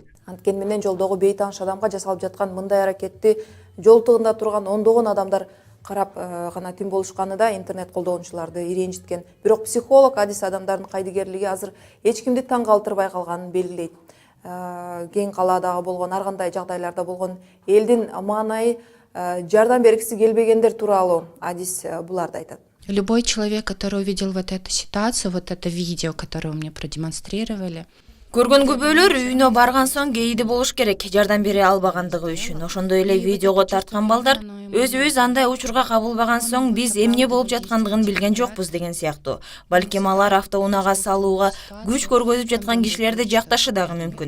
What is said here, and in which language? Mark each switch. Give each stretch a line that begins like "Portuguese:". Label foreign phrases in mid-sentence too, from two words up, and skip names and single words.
Kyrgyz: Анткени менен жолдогу бейтааныш адамга жасалып жаткан мындай аракетти жол тыгында турган ондогон адамдар карап гана тим болушканы да интернет колдонуучуларды ренжиткен. Бирок психолог Адис адамдардын кайдыгерлиги азыр эч кимди таң калтырбай калганын белгилейт. Кең калаадагы болгон ар кандай жагдайларда болгон элдин маанайы жардам бергиси келбегендер тууралуу Адис буларды айтат.
Russian: Любой человек, который увидел вот эту ситуацию, вот это видео, которое вы мне продемонстрировали.
Kyrgyz: Көргөн күбөлөр үйүнө барган соң кейиди болуш керек, жардам бере албагандыгы үчүн. Ошондой эле видеого тарткан балдар өзүбүз андай учурга кабылбаган соң биз эмне болуп жаткандыгын билген жокпуз деген сыяктуу. Балким алар автоунаага салууга күч көргөзүп жаткан кишилерди жакташы дагы мүмкүн.